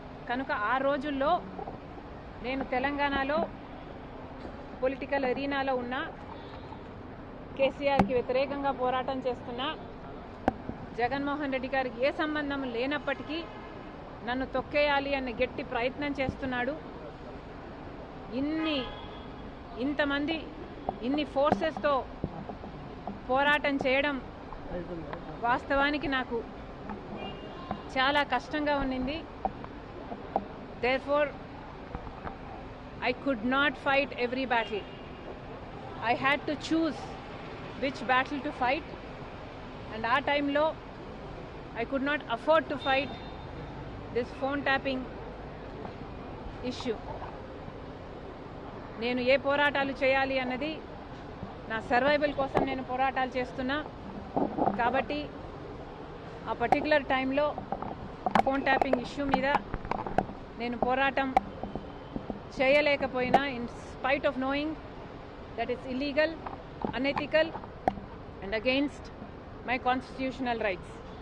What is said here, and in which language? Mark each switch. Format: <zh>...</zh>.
<te>కనుక ఆ రోజుల్లో నేను తెలంగాణలో పొలిటికల్ ఎరీనాలో ఉన్న కేసీఆర్కి వ్యతిరేకంగా పోరాటం చేస్తున్నా, జగన్మోహన్ రెడ్డి గారికి ఏ సంబంధం లేనప్పటికీ నన్ను తొక్కేయాలి అన్న గట్టి ప్రయత్నం చేస్తున్నాడు. ఇంతమంది ఇన్ని ఫోర్సెస్తో పోరాటం చేయడం వాస్తవానికి నాకు చాలా కష్టంగా ఉన్నింది.</te> <en>Therefore, I could not fight every battle. I had to choose which battle to fight, and our time low, I could not afford to fight this phone tapping issue.</en> <te>నేను ఏ పోరాటాలు చేయాలి అన్నది నా సర్వైవల్ కోసం నేను పోరాటాలు చేస్తున్నా. కాబట్టి ఆ పర్టికులర్ టైంలో ఫోన్ ట్యాపింగ్ ఇష్యూ మీద నేను పోరాటం చేయలేకపోయినా,</te> <en>In spite of knowing that it's illegal, unethical and against my constitutional rights.</en>